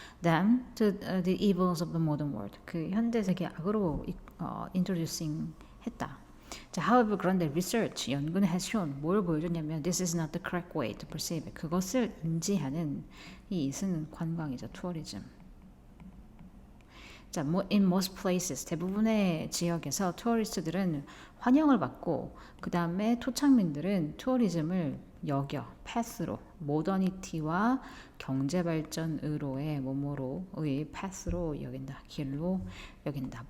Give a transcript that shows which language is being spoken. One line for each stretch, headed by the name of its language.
English: Then to the evils of the modern world.
Korean: 그 현대 세계 악으로 introducing 했다.
English: 자, however,
Korean: 그런데
English: research,
Korean: 연구는
English: has shown,
Korean: 뭘 보여줬냐면
English: this is not the correct way to perceive it.
Korean: 그것을 인지하는 이 is는 관광이죠, 투어리즘. 자,
English: in most places,
Korean: 대부분의 지역에서 투어리스트들은 환영을 받고 그 다음에 토착민들은 투어리즘을 여겨, path로, 모더니티와 경제발전으로의 뭐뭐로의 path로 여긴다, 길로 여긴다.